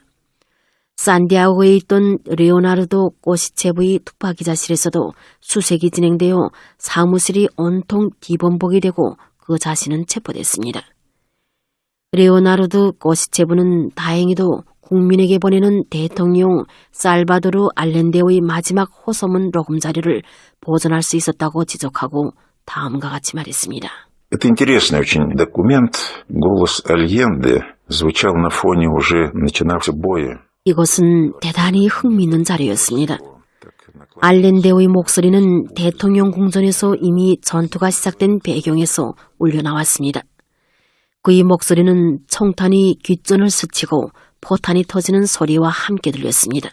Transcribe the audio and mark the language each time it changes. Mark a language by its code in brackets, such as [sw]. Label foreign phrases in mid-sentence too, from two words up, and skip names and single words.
[ko] 산디아고에 있던 레오나르도 꼬시체브의 특파기자실에서도 수색이 진행되어 사무실이 온통 뒤범벅이 되고 그 자신은 체포됐습니다. 레오나르도 꼬시체브는 다행히도 국민에게 보내는 대통령 살바도르 알렌데의 마지막 호소문 녹음 자료를 보존할 수 있었다고 지적하고 다음과 같이 말했습니다. [ru] Это интересный очень документ. Голос Альенде звучал на фоне уже начинавшегося боя. [ko] 이것은 대단히 흥미있는 자료였습니다. 알렌데의 목소리는 대통령 궁전에서 이미 전투가 시작된 배경에서 울려나왔습니다. 그의 목소리는 총탄이 귓전을 스치고 포탄이 터지는 소리와 함께 들렸습니다.